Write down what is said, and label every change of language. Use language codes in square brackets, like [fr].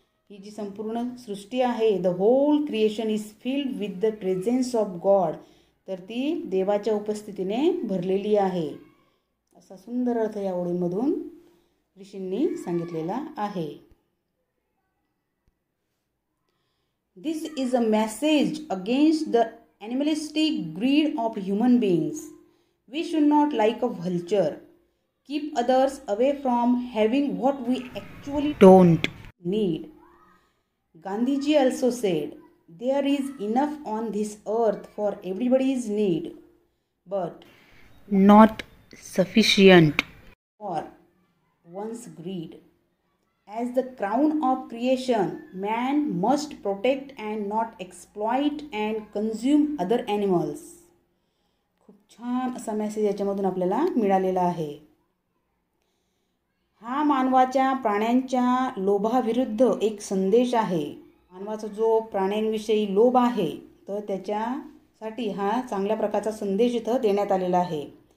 [mr] ही जी संपूर्ण सृष्टी आहे, [en] the whole creation is filled with the presence of God, [mr] तर ती देवाच्या उपस्थितीने भरलेली आहे. असा सुंदर अर्थ या ओळींमधून ऋषींनी सांगितलेला आहे. [en] This is a message against the animalistic greed of human beings. We should not, like a vulture, keep others away from having what we actually don't need. Gandhiji also said, there is enough on this earth for everybody's need, but not sufficient for one's greed. As the crown of creation, man must protect and not exploit and consume other animals. [mr] खूप छान असा message याच्यामधून आपल्याला मिळालेला आहे. हा मानवाच्या प्राण्यांच्या लोभाविरुद्ध एक संदेश आहे. मानवाचा जो प्राण्यांविषयी लोभ आहे तर त्याच्यासाठी हा चांगल्या प्रकारचा संदेश इथं देण्यात आलेला आहे.